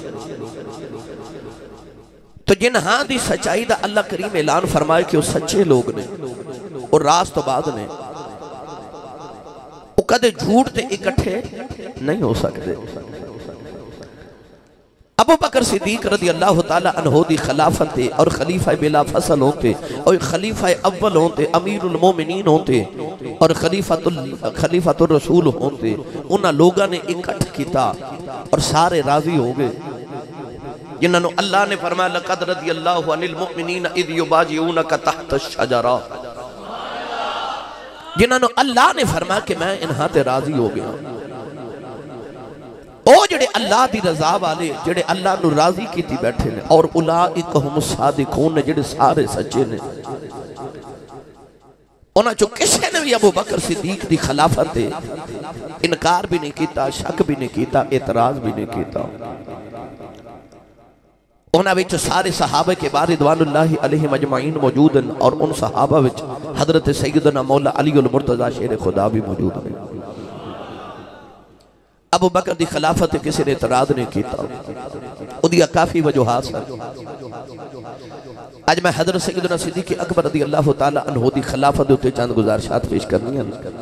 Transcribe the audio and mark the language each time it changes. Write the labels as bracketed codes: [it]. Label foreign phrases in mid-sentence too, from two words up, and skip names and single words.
[pa] تو جنہاں دی سچائی دا اللہ کریم اعلان فرمائے کہ وہ سچے لوگ نے اور راست باز نے، وہ کدے جھوٹ تے اکٹھے نہیں ہو سکتے۔ ابو بکر صدیق [ar] رضی اللہ تعالی عنہ [pa] دی خلافت تے اور خلیفہ بلا فصل ہوتے اور خلیفہ اول ہوتے، امیر المومنین ہوتے اور خلیفۃ الرسول ہوتے، انہاں لوگاں نے اکٹھ کیتا اور سارے راضی ہو گئے جنہوں اللہ نے فرمایا [ar] لقد رضی اللہ عن المؤمنین اذ یبایعونک تحت الشجرہ، [pa] جنہوں اللہ نے فرمایا کہ میں انہاں تے راضی ہو گیا۔ او جڑے اللہ دی رضا والے، جڑے اللہ نو راضی کیتی بیٹھے نے، اور [ar] اولئک هم الصادقون [pa] نے، جڑے سارے سچے نے۔ انہاں چو کسے نے بھی ابو بکر صدیق دی خلافت دے انکار بھی نہیں کیتا، شک بھی نہیں کیتا، اعتراض بھی نہیں کیتا۔ انہاں وچ سارے صحابہ کے بعد [ar] رضوان اللہ علیہ مجمعین [pa] موجود ہیں، اور ان صحابہ وچ حضرت سیدنا مولا علی المرتضی شیر خدا بھی موجود ہیں۔ ابو بکر دی خلافت کسی نے اعتراض نہیں کیتا، اودیا کافی وجوہات ہیں۔ آج میں حضرت سیدنا صدیق اکبر [ar] رضی اللہ تعالی عنہ [pa] دی خلافت ہوتے چند گزارشات پیش کرنی ہیں۔